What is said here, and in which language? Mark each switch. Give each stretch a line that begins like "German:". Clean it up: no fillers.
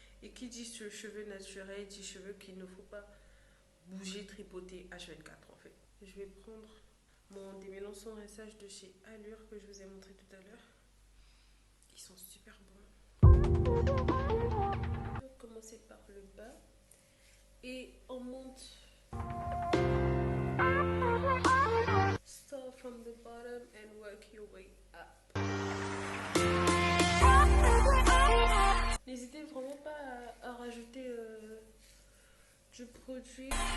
French: Et qui dit cheveux naturels dit cheveux qu'il ne faut pas bouger, tripoter H24 en fait. Je vais prendre mon démêlant sans rinçage de chez Allure que je vous ai montré tout à l'heure. Ils sont super bons. On va commencer par le bas et on monte.
English: Start from the bottom and work your way up.
French: N'hésitez vraiment pas à rajouter du produit.